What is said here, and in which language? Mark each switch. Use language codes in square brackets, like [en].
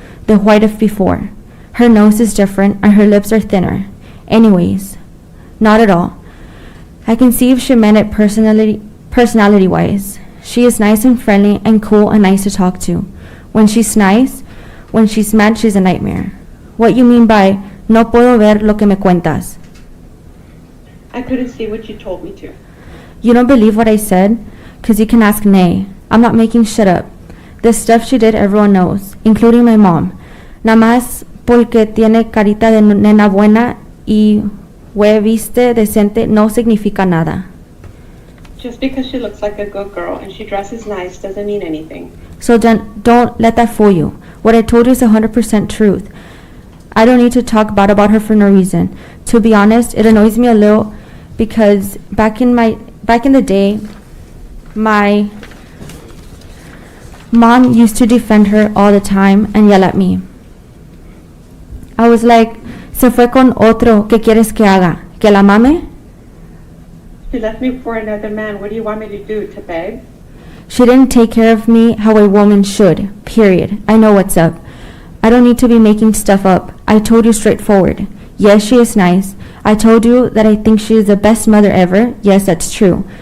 [en] The white of before. Her nose is different and her lips are thinner. Anyways, not at all. I can see if she meant it personality-wise. She is nice and friendly and cool and nice to talk to. When she's nice, when she's mad, she's a nightmare. What you mean by, [es] no puedo ver lo que me cuentas? [en] I couldn't see what you told me to. You don't believe what I said? 'Cause you can ask Nay. I'm not making shit up. This stuff she did everyone knows, including my mom. [es] Nada más porque tiene carita de nena buena y viste decente no significa nada. [en] Just because she looks like a good girl and she dresses nice doesn't mean anything. So don't let that fool you. What I told you is 100% truth. I don't need to talk bad about her for no reason. To be honest, it annoys me a little because back in the day, my mom used to defend her all the time and yell at me. I was like, [es] se fue con otro, ¿qué quieres que haga? ¿Que la mame? [en] She left me for another man. What do you want me to do? To beg? She didn't take care of me how a woman should, period. I know what's up. I don't need to be making stuff up. I told you straightforward. Yes, she is nice. I told you that I think she is the best mother ever. Yes, that's true.